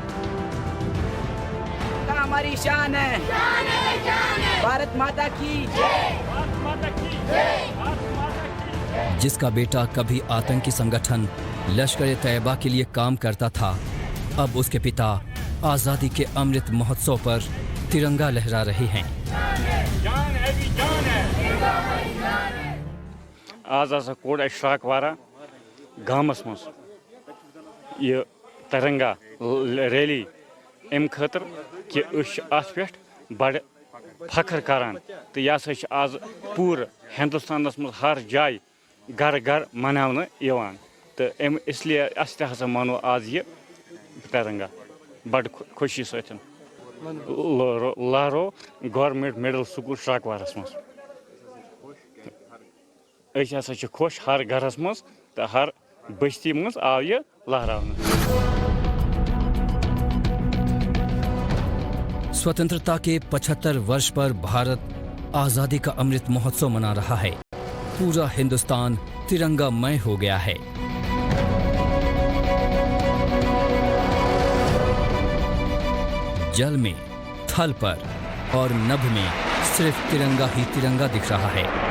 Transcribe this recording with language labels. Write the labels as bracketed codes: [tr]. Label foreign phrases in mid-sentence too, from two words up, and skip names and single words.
[hi] हमारी शान है, भारत माता की जय, भारत माता की जय, भारत माता की जय। जिसका बेटा कभी आतंकी संगठन लश्कर-ए-तैयबा के लिए काम करता था, अब उसके पिता आजादी के अमृत महोत्सव पर तिरंगा लहरा रहे हैं। जान है भी जान है। [ks] आज हसा कोड अशफाक वारा गामस मस ये तिरंगा रैली अम खतर कि अत पे बड़ फखर करान, तो यह आज पूरे हिंदुस्तानस मज हर जाय घर घर मनावन यवान, तो इसलिए अस हसा मानो आज ये तिरंगा बड़ खुशी सत लहरो गवर्नमेंट मिडल स्कूल शाकवारस मज। हसा खुश हर घरस मज तो हर बस्ती मज आव ये लहरावन। [hi] स्वतंत्रता के 75 वर्ष पर भारत आजादी का अमृत महोत्सव मना रहा है। पूरा हिंदुस्तान तिरंगामय हो गया है। जल में, थल पर और नभ में सिर्फ तिरंगा ही तिरंगा दिख रहा है।